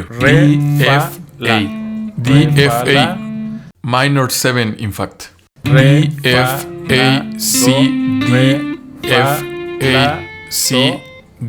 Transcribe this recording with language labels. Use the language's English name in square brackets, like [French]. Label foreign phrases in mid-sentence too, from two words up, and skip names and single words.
[English] Re, D, fa, F, la. A. D, Re, F, fa, la. A. Minor 7, in fact. Re, D, F, fa, A, la, C, do, D, re, F, fa, A, la, C, do,